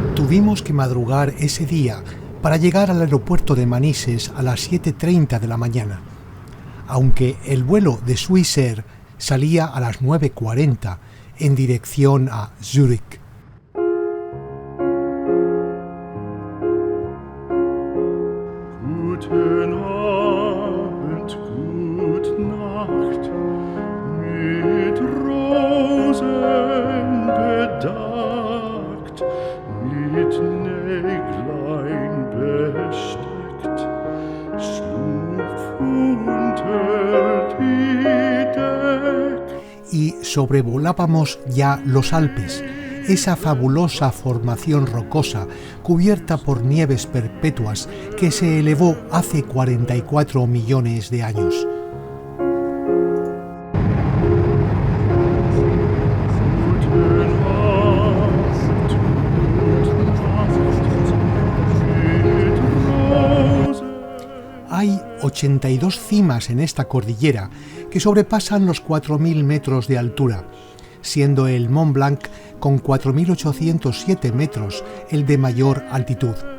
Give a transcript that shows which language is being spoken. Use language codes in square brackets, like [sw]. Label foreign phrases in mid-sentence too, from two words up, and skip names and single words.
[es] Tuvimos que madrugar ese día para llegar al aeropuerto de Manises a las 7:30 de la mañana, aunque el vuelo de Swissair salía a las 9:40 en dirección a Zúrich. [de] Guten Abend, gute Nacht, mit Rosen bedeckt, mit Näglein besteckt, schlupf unter die Deck. [es] Y sobrevolábamos ya los Alpes, esa fabulosa formación rocosa cubierta por nieves perpetuas que se elevó hace 44 millones de años. Hay 82 cimas en esta cordillera que sobrepasan los 4.000 metros de altura, siendo el Mont Blanc con 4.807 metros el de mayor altitud.